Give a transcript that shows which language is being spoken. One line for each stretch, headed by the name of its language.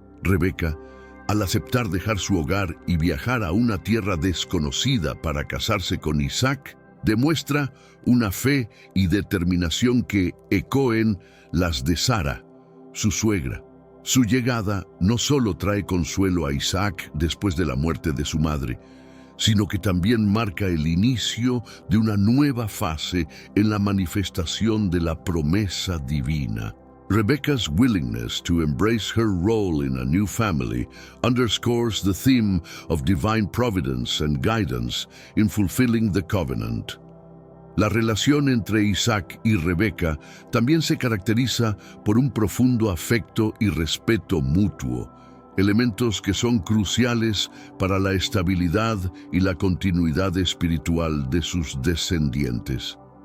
Spanish: Rebeca, al aceptar dejar su hogar y viajar a una tierra desconocida para casarse con Isaac, demuestra una fe y determinación que ecoen las de Sara, su suegra. Su llegada no solo trae consuelo a Isaac después de la muerte de su madre, sino que también marca el inicio de una nueva fase en la manifestación de la promesa divina.
English: Rebecca's willingness to embrace her role in a new family underscores the theme of divine providence and guidance in fulfilling the covenant.
Spanish: La relación entre Isaac y Rebeca también se caracteriza por un profundo afecto y respeto mutuo, elementos que son cruciales para la estabilidad y la continuidad espiritual de sus descendientes.